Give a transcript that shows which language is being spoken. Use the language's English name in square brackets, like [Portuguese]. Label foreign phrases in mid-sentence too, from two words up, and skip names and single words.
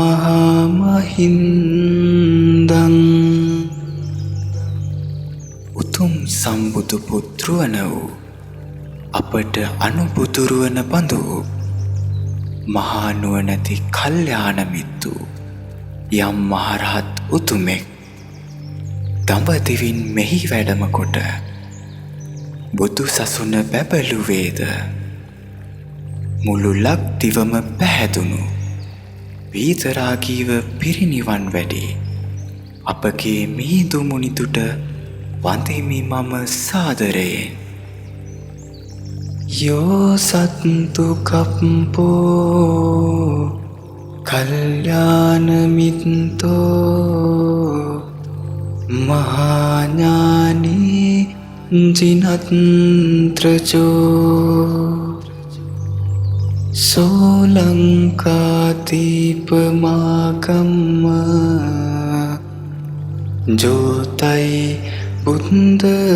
[Sinhala] mahamahindang උතුම් සම්බුදු පුත්‍රවන වූ අපට අනුපුතුරු වන බඳු මහා නුවණැති කල්යාණ මිත්තු යම් මහරහත් උතුමෙක් දඹදිවින් මෙහි වැඩම කොට බුදු සසුන බැබළුවේද මුළු ලක්දිවම පැහැදුණු විතරාගීව පිරිනිවන් වැඩි අපගේ මිහිඳු මුනිතුට වන්දිමි මම සාදරයෙන් [Pali] Yo sattu kappo kalyana mitto mahanyani jinatrajo Solankatīpamakamma jotai buddha